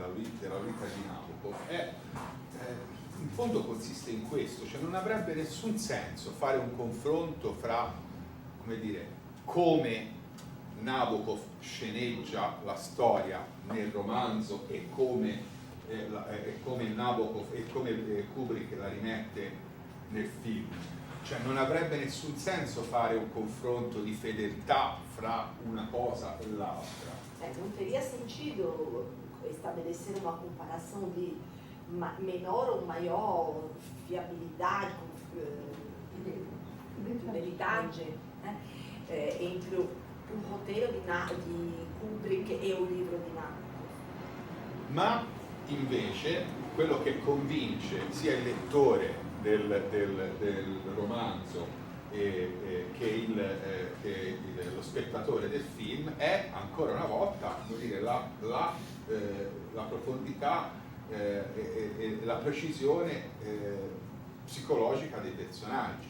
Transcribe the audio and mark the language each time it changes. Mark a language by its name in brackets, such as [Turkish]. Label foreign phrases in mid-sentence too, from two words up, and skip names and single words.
[Italian] Lolita di Nabokov in fondo consiste in questo, cioè non avrebbe nessun senso fare un confronto fra, come dire, come Nabokov sceneggia la storia nel romanzo e come Nabokov e come Kubrick la rimette nel film. Cioè non avrebbe nessun senso fare un confronto di fedeltà fra una cosa e l'altra. [Portuguese] Non teria sentido estabelecer uma comparação de menor ou maior fiabilidade, fidelidade, entre o roteiro di Kubrick e o livro di Nabokov. [Italian] Ma invece quello che convince sia il lettore del romanzo che lo spettatore del film è ancora una volta, come dire, la profondità e la precisione psicologica dei personaggi.